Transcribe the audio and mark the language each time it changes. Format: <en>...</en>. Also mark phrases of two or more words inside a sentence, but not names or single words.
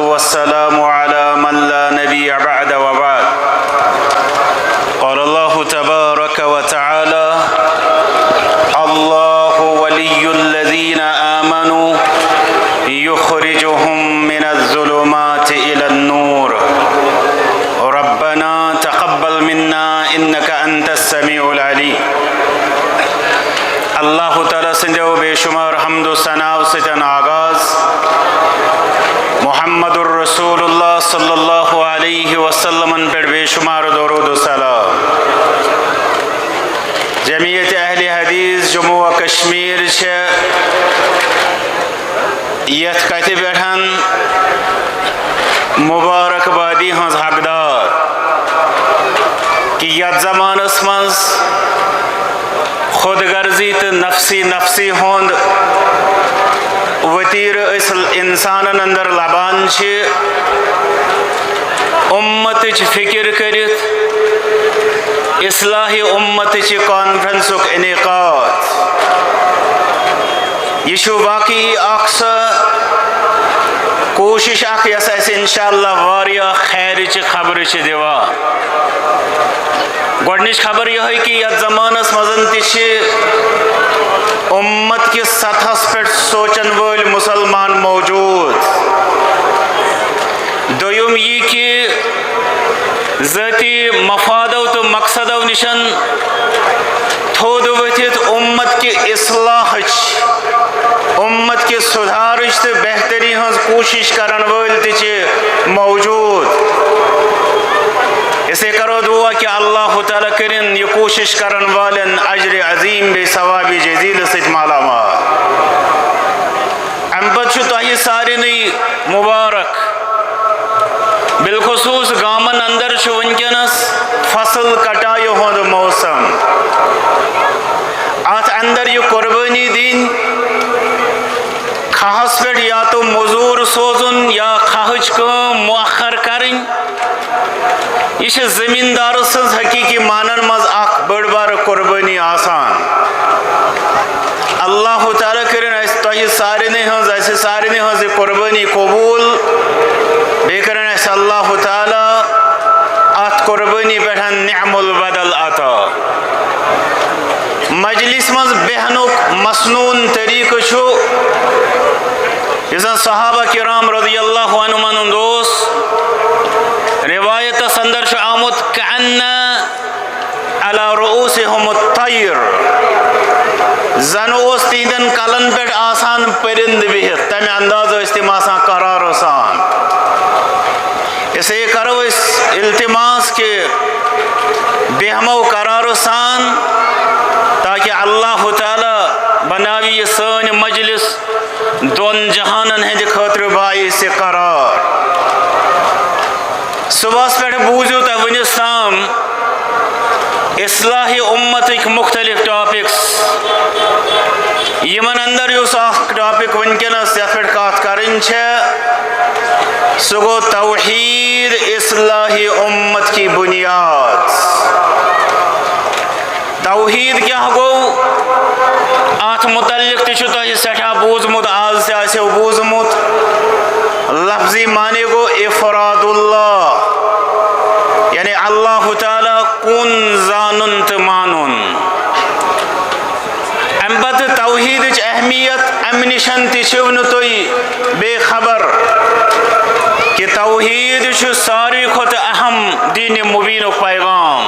<ar>والسلام على من لا نبي بعد وبعد. قال الله تبارك وتعالى: الله ولي الذين آمنوا يخرجهم من الظلمات إلى النور ربنا تقبل منا إنك أنت السميع العليم.</ar> <ks>اللہ تعالیٰ سندو بے شمار حمد و ثناء ستن آغاز</ks> <ar>محمد الرسول اللہ صلی اللہ علیہ وسلم</ar> <ur>پر بے شمار درود و سلام.</ur> <ks>جمعیت اہل حدیث جموں و کشمیر یت کت بیٹھن مبارک بادی ہز حقدار کہ یت زمانس مز خود غرضی تو نفسی ہوند وطیر انسانن اندر لبان امت فکر کرت اصلاح امت کانفرنس انعقاد. یہ واقعی اکثر کوشش یس انشاءاللہ واریاہ خیر خبر دِوان. گۄڈنِچ خبر یہ کہ یتھ زمانس مزن امت کس سطحس پہ سوچن ول مسلمان موجود. دویم یہ کہ ذاتی مفادو تو مقصدو نشن تھود ورتھ امت کے اصلاح امت کے سدھارچ تو بہتری ہز کوشش کرن ول موجود. اسے کرو دعا کہ اللہ تعالیٰ کرن یہ کوشش کرن والن اجر عظیم بے ثواب جزیل ست مالا مال. ام پتہ تہ سارے مبارک بالخصوص گامن اندر ونکس فصل کٹائی ہند موسم. ات اندر یہ قربانی دین کھہس پہ یا تو مزور سوزن یا کھہچ کام مؤخر کرن. یہ زمیندار سن حقیقی مانن مز اخ بڑ بار قربانی آسان. اللہ تعالیٰ کرن تہ سارے ہز قربانی قبول بے کرن اللہ تعالیٰ ات قربانی پہ نعم البدل عطا. مجلس مز بہنک مسنون طریقہ زن صحابہ کرام</ks> <ar>رضی اللہ عنہم</ar> <ks>روایت اندر آمت</ks> <ar>کأن علی رؤوسہم الطیر</ar> <ks>زن اس تیندن کلن پہ آسان پرند بہت تمہ انداز تم آسان قرار سان. اسے کرو اس التماس کے بہمو قرار سان تاکہ اللہ تعالی بناوی یہ سن مجلس دون جہانن ہند خاطر باعث قرار. صبح پہ بوزو تو ونس تام اصلاح امتک مختلف ٹاپکس یمن اندر اس ٹاپک ونکس یت پہ کت کریں سہ گو</ks> <ur>توحید اصلاح امت کی بنیاد.</ur> <ks>توحید کیا گو ات متعلق تہ سٹھا بوزمت آز تہ بوزمت. لفظی معنی گو افراد اللہ یعنی اللہ تعالیٰ کن زانن تو مانن. ام پتہ توحید اہمیت ام نشن تہ تھی بے خبر کہ توحید ساروی کھت اہم دین مبین پیغام.</ks>